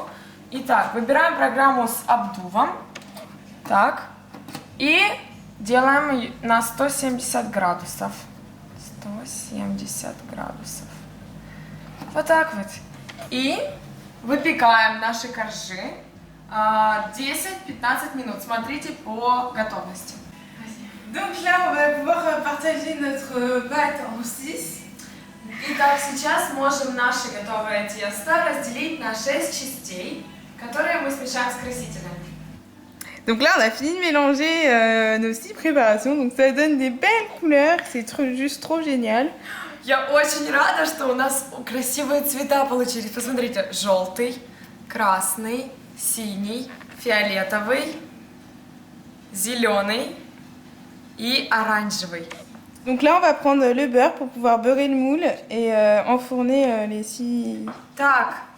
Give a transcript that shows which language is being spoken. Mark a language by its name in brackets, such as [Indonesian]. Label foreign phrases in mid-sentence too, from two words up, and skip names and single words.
[Russian] Итак, выбираем программу с обдувом. Так, и делаем на 170 градусов. 170 градусов. Вот так вот. И выпекаем наши коржи 10-15 минут. Смотрите по готовности. [French] Donc là, on va pouvoir partager notre pâte en 6. [Russian] Итак, сейчас можем наше готовое тесто разделить на 6 частей, которые мы смешаем с красителями. [French] Donc là, on a fini de mélanger nos 6 préparations, donc ça donne des belles couleurs, c'est juste trop génial. [Russian] Я очень рада, что у нас красивые цвета получились. Посмотрите, желтый, красный, синий, фиолетовый, зеленый и оранжевый. [French] Donc là, on va prendre le beurre pour pouvoir beurrer le moule et enfourner les 6... [Russian] Так,